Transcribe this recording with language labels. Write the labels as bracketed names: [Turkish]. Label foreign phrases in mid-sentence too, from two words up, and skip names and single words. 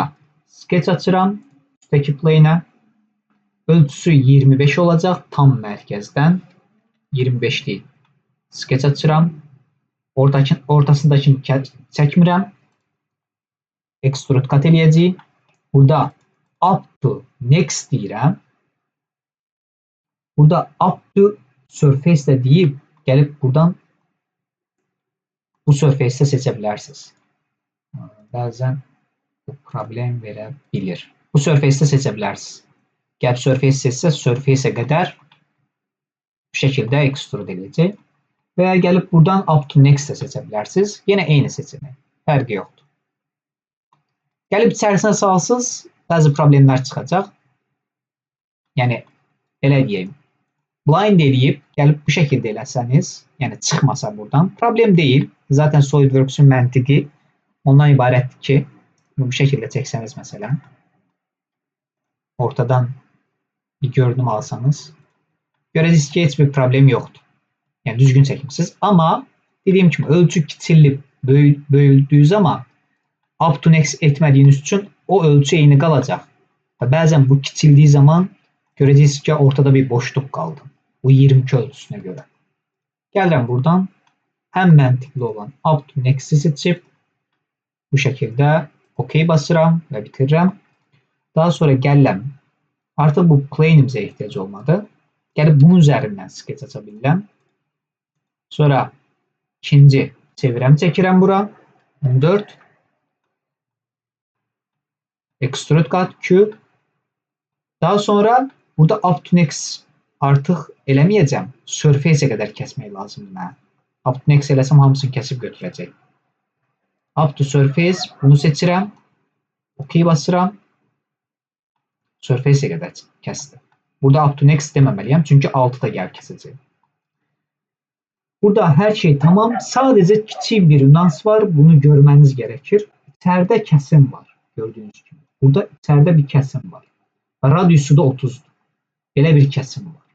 [Azerbaijani] Sketch açıram. Üsttəki plane'ə. Ölçüsü 25 olacaq. Tam mərkəzdən 25'lik. Sketch açıram. Ortasındakini çəkmirəm. [English] Extrude cut [Azerbaijani] eləyəcəyik. Burada [English] up to next [Azerbaijani] deyirəm. Burada [English] up to surface [Azerbaijani] də deyib gəlib buradan bu surface'də seçə bilərsiniz. Bəzən bu problem verə bilir. Bu surface'də seçə bilərsiniz. Gəlib surface seçsə, surface'ə qədər bu şəkildə extrude eləyəcək. Və ya gəlib buradan [English] up to next [Azerbaijani] seçə bilərsiniz. Yenə eyni seçenek. Fərqi yoxdur. Gəlib içərisinə salsınız, bəzi problemlər çıxacaq. Yəni, elə deyəyim. Blind eləyib, gəlib bu şəkildə eləsəniz, yəni çıxmasa buradan, problem deyil. Zaten SolidWorks-un məntiqi ondan ibarətdir ki, bu şəkildə çəksəniz məsələn, ortadan bir görünüm alsanız, görəcəksiniz ki, heç bir problem yoxdur. Yəni düzgün çəkmişsiniz. Amma dediyim kimi ölçü kiçilib böyüldüyü zaman up to next etmədiyiniz üçün o ölçü eyni qalacaq. Və bəzən bu kiçildiyi zaman görəcəksiniz ki, ortada bir boşluq qaldı. Bu 22 ölçüsünə görə. Gəlirəm buradan ən məntiqli olan [English] up to next'i [Azerbaijani] seçib bu şəkildə OK basıram və bitirirəm. Daha sonra gəlirəm. Artıq bu plane'imizə ehtiyac olmadı. Gəlib bunun üzərindən sketch aça bilirəm. Sonra ikinci çevirəm çəkirəm bura. 14. [English] Extrude cut Q. [Azerbaijani] Daha sonra burada [English] up to next [Azerbaijani] artıq eləməyəcəm. Surface-ə qədər kəsmək lazımdır mənə. [English] Up to next [Azerbaijani] eləsəm hamısını kəsib götürəcək. [English] Up to surface [Azerbaijani] bunu seçirəm. OK basıram. Surface-ə qədər kəsdim. Burada [English] up to next [Azerbaijani] deməməliyəm, çünki altı da gəlib kəsəcək. Burada hər şey tamam. Sadəcə kiçik bir nüans var. Bunu görməniz gərəkir. İçəridə kəsim var. Gördüyünüz kimi. Burada içəridə bir kəsim var. Radiusu da 30'dur. Belə bir kəsim var.